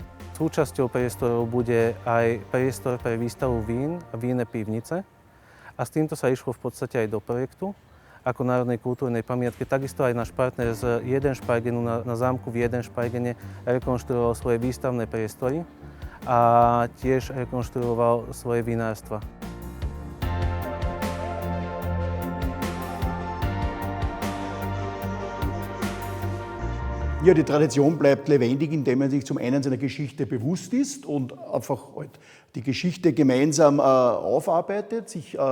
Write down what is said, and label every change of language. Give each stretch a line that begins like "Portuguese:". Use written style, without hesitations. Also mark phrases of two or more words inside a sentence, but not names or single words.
Slovak: Súčasťou priestorov bude aj priestor pre výstavu vín a vinné pivnice a s týmto sa išlo v podstate aj do projektu ako národnej kultúrnej pamiatke. Takisto aj náš partner z Jedenšpajgenu na zámku v Jedenšpajgene rekonštruoval svoje výstavné priestory a tiež rekonštruoval svoje vinárstva.
German: Ja, die Tradition bleibt lebendig, indem man sich zum einen seiner Geschichte bewusst ist und einfach die Geschichte gemeinsam aufarbeitet, sich